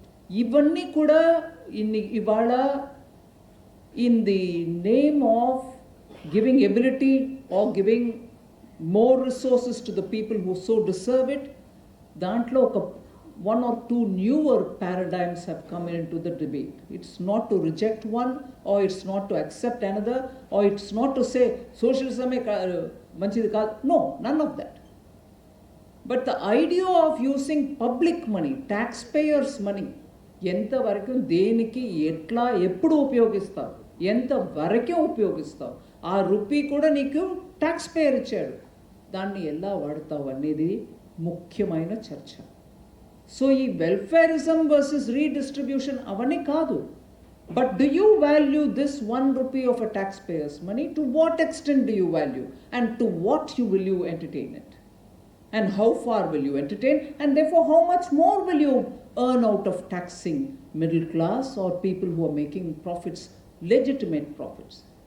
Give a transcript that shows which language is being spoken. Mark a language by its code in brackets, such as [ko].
[te] ఇవన్నీ కూడా ఇవాళ [en] in the name of giving ability or giving more resources to the people who so deserve it, dantlo one or two newer paradigms have come into the debate. It's not to reject one, or it's not to accept another, or it's not to say socialism [te] manchidi kaadu. [en] No, none of that. But the idea of using public money, taxpayers' money, [te] ఎంత వరకు దేనికి ఎట్లా ఎప్పుడు ఉపయోగిస్తావు, ఎంత వరకే ఉపయోగిస్తావు, ఆ rupee కూడా నీకు ట్యాక్స్ పేయర్ ఇచ్చాడు, దాన్ని ఎలా వాడతావు అనేది ముఖ్యమైన చర్చ. సో ఈ వెల్ఫేరిజం వర్సెస్ రీడిస్ట్రిబ్యూషన్ అవన్నీ కాదు. [en] But do you value this 1 rupee of a taxpayer's money? To what extent do you value, and to what will you entertain it, and how far will you entertain, and therefore how much more will you earn out of taxing middle class or people who are making profits, legitimate profits?